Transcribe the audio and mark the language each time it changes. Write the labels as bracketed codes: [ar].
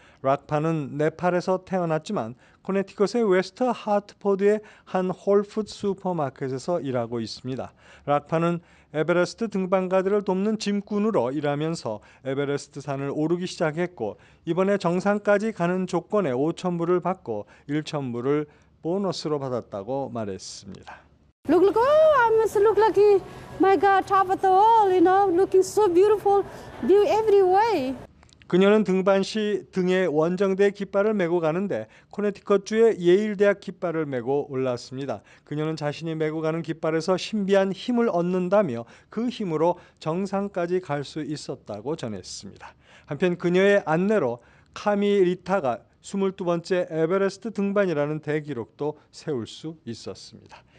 [ko] 락파는 네팔에서 태어났지만 코네티컷의 웨스트 하트포드의 한 홀푸드 슈퍼마켓에서 일하고 있습니다. 락파는 에베레스트 등반가들을 돕는 짐꾼으로 일하면서 에베레스트 산을 오르기 시작했고 이번에 정상까지 가는 조건에 5,000불을 받고 1,000불을 보너스로 받았다고 말했습니다. [en] Look, I must look like my God, top of the wall, looking so beautiful, view every way. [ko] 그녀는 등반 시 등에 원정대 깃발을 메고 가는데 코네티컷주의 예일대학 깃발을 메고 올랐습니다. 그녀는 자신이 메고 가는 깃발에서 신비한 힘을 얻는다며 그 힘으로 정상까지 갈 수 있었다고 전했습니다. 한편 그녀의 안내로 카미 리타가 22번째 에베레스트 등반이라는 대기록도 세울 수 있었습니다.